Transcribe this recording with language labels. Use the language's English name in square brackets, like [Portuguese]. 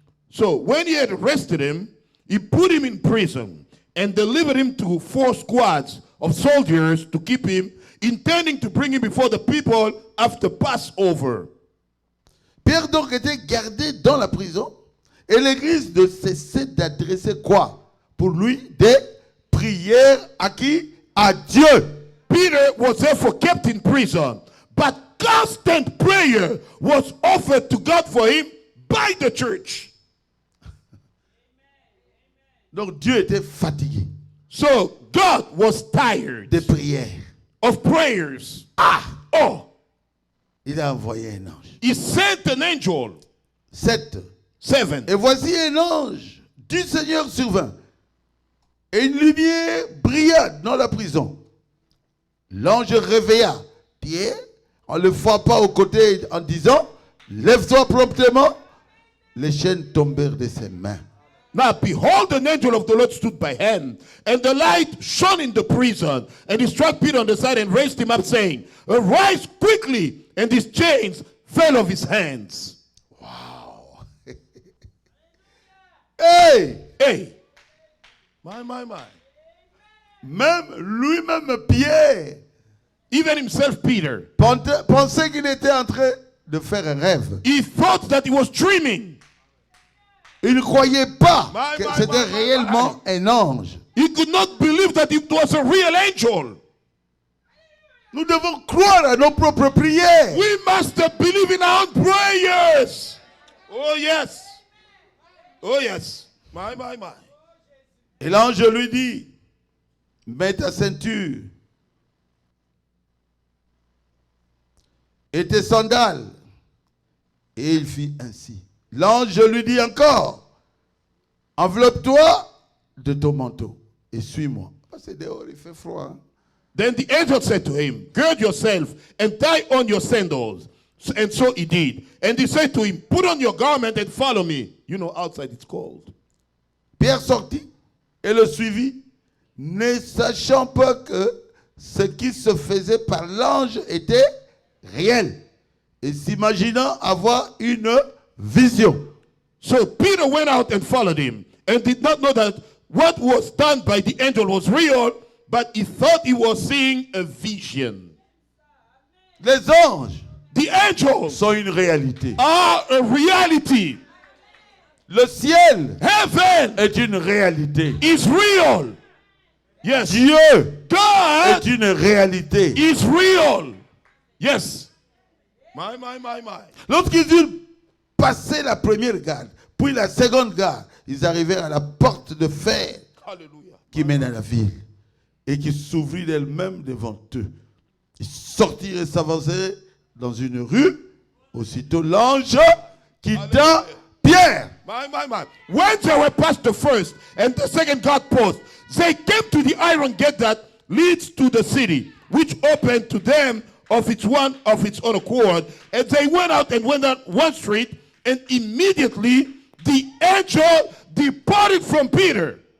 [English] So when he had arrested him, he put him in prison and delivered him to 4 squads of soldiers to keep him, intending to bring him before the people after Passover. [French] Pierre donc était gardé dans la prison et l'église ne cessait d'adresser quoi? Pour lui, des prières à qui? À Dieu. [English] Peter was therefore kept in prison, but constant prayer was offered to God for him by the church. [French] Donc Dieu était fatigué [English] So God was tired [French] des prières. [English] of prayers. [French] Il a envoyé un ange. [English] He sent an angel. [French] 7. [English] 7. [French] Et voici un ange du Seigneur survint. Et une lumière brilla dans la prison. L'ange réveilla Pierre en le frappant au côté en disant, lève-toi promptement. Les chaînes tombèrent de ses mains. [English] Now behold, an angel of the Lord stood by him, and the light shone in the prison, and he struck Peter on the side and raised him up, saying, arise quickly, and his chains fell off his hands. Wow. Hey! Hey, my. [French] Même lui-même Pierre [English] Even himself, Peter, [French] pensait qu'il était en train de faire un rêve. [English] he thought that he was dreaming. [French] Il ne croyait pas que [English] My. [French] c'était réellement un ange. [English] He could not believe that it was a real angel. [French] Nous devons croire à nos propres prières. [English] We must believe in our own prayers. Oh, yes. Oh, yes. My. [French] Et l'ange lui dit, mets ta ceinture et tes sandales. Et il fit ainsi. L'ange lui dit encore, enveloppe-toi de ton manteau et suis-moi. C'est dehors, il fait froid. Hein? [English] Then the angel said to him, gird yourself and tie on your sandals. And so he did. And he said to him, put on your garment and follow me. You know, outside it's cold. [French] Pierre sortit et le suivit, ne sachant pas que ce qui se faisait par l'ange était réel et s'imaginant avoir une vision. [English] So Peter went out and followed him and did not know that what was done by the angel was real, but he thought he was seeing a vision. [French] Les anges [English] The angels [French] sont une réalité. [English] are a reality. [French] Le ciel [English] Heaven [French] est une réalité. [English] is real. Yes. [French] Dieu [English] God [French] est une réalité. [English] is real. Yes. My. [French] Lorsqu'ils eurent passé la première garde, puis la seconde garde, ils arrivèrent à la porte de fer [English] Hallelujah. [French] qui mène à la ville et qui s'ouvrit d'elle-même devant eux. Ils sortirent et s'avancèrent dans une rue. Aussitôt l'ange quitta Pierre. [English] My. When they were past the first and the second guard post, they came to the iron gate that leads to the city, which opened to them of its own accord. And they went out and went down one street, and immediately the angel departed from Peter.